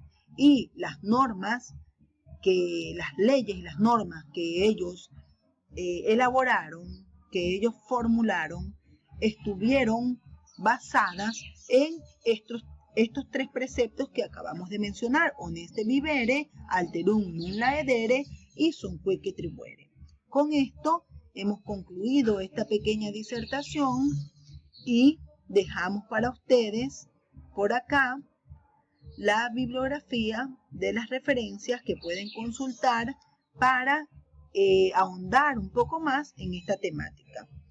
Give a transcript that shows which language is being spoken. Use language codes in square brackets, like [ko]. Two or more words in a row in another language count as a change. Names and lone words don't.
[es] Y las normas, las leyes y las normas que ellos elaboraron, que ellos formularon, estuvieron basadas en estos 3 preceptos que acabamos de mencionar: [la] honeste vivere, alterum non laedere y sumque tribuere. [es] Con esto hemos concluido esta pequeña disertación y dejamos para ustedes por acá la bibliografía de las referencias que pueden consultar para ahondar un poco más en esta temática.